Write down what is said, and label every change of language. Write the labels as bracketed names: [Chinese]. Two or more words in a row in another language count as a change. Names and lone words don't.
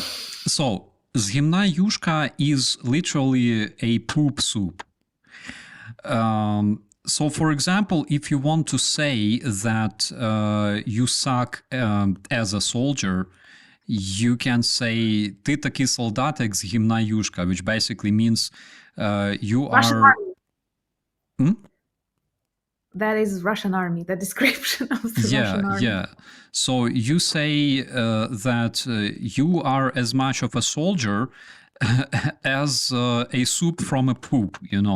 [English] So [Ukrainian] "З гімна юшка" [English] is literally a poop soup. So, for example, if you want to say that you suck as a soldier, you can say [Ukrainian] "Ты таки солдатик з гімна юшка," [English] which basically means you Russian are. army. Hmm? That is Russian army, the description of the Russian army. Yeah. So you say that you are as much of a soldier as a soup from a poop, you know.